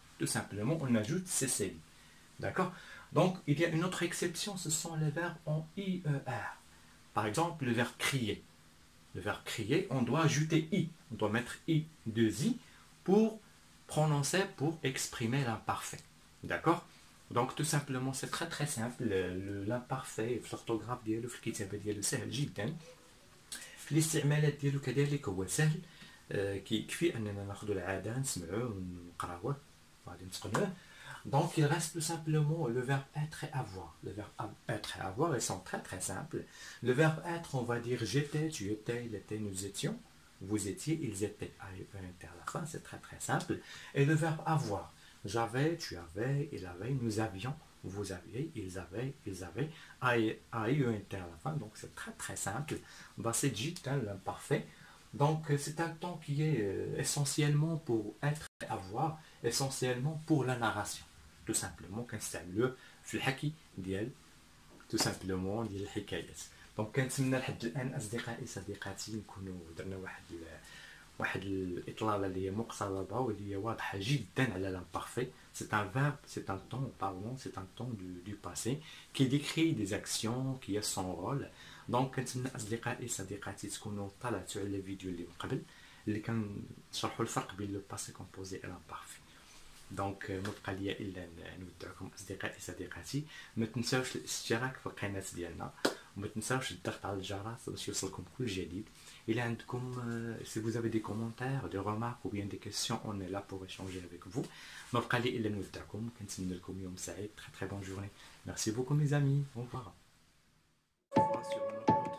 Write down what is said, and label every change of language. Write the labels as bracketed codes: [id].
[fr] Tout simplement, on ajoute CCD. D'accord? Donc, il y a une autre exception, ce sont les verbes en IER. Par exemple, le verbe crier. Le verbe crier, on doit ajouter I. On doit mettre I, deux I, pour prononcer, pour exprimer l'imparfait. D'accord? Donc, tout simplement, c'est très très simple. L'imparfait, l'orthographe [ar] ديالو في الكتابة ديالو سهل جدا. في الاستعمالات ديالو كذلك هو سهل. كيكفي أننا ناخذ العادة نسمعوه ونقراوه وغادي نتقنوه. [fr] Donc, il reste tout simplement le verbe être et avoir. Le verbe être et avoir, ils sont très très simples. Le verbe être, on va dire j'étais, tu étais, il était, nous étions. Vous étiez, ils étaient. À la fin, c'est très très simple. Et le verbe avoir. J'avais, tu avais, il avait, nous avions, vous aviez, ils avaient, à la fin. Donc, c'est très très simple. Bah, c'est l'imparfait. Donc, c'est un temps qui est essentiellement pour être et avoir, essentiellement pour la narration. tout simplement [ar] كنستعملوه في الحكي ديال tout simplement ديال الحكايات. دونك كنتمنى لحد الان اصدقائي صديقاتي نكونوا درنا واحد الاطلاله اللي هي مقتضبه واللي هي واضحه جدا على l'imparfait. [fr] C'est un verbe, c'est un temps, pardon, c'est un temps du passé qui décrit des actions, qui a son rôle. [ar] دونك كنتمنى اصدقائي صديقاتي تكونوا طلعتوا على الفيديو اللي من قبل اللي كنشرحوا الفرق بين لو باسي كومبوزي و l'imparfait. دونك ما بقى ليا الا نودعكم اصدقائي صديقاتي. ما تنساوش الاشتراك في القناه ديالنا وما تنساوش الضغط على الجرس باش يوصلكم كل جديد. الى عندكم [fr] si vous avez des commentaires, des remarques ou bien des questions, on est là pour échanger avec vous. [ar] ما بقى لي الا نودعكم. كنتمنى لكم يوم سعيد. [fr] très très bonne journée. Merci beaucoup mes amis. Au revoir.